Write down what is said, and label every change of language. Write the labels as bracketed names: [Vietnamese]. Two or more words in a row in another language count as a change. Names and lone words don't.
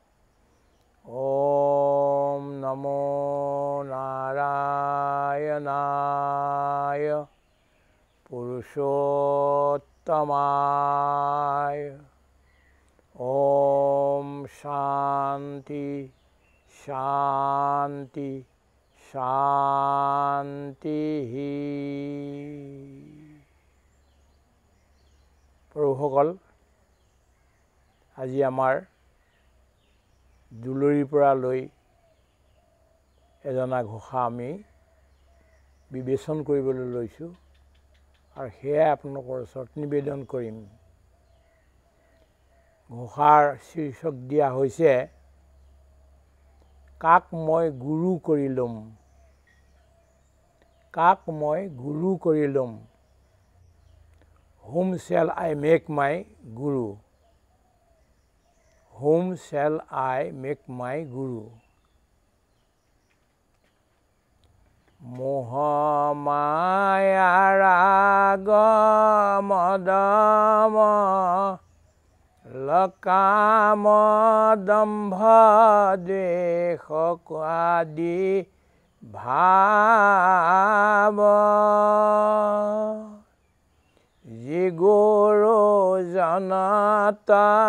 [Sanskrit] ॐ नमो नारायणाय. Purushottamaya. ॐ शान्तिः शान्तिः शान्तिः. [Assamese] প্ৰভুসকল, আজি আমাৰ দুলৰীৰ পৰা লৈ এজনা ঘোষা আমি বিবেচন কৰিবলৈ লৈছোঁ আৰু সেয়াই আপোনালোকৰ ওচৰত নিবেদন কৰিম। ঘোষাৰ শীৰ্ষক দিয়া হৈছে কাক মই গুৰু কৰি ল'ম। কাক মই গুৰু কৰি ল'ম। [English] Whom shall I make my guru? Whom shall I make my guru? Mohamaya ragamodama lakamodambha dekhokadi bhava Jigoro janata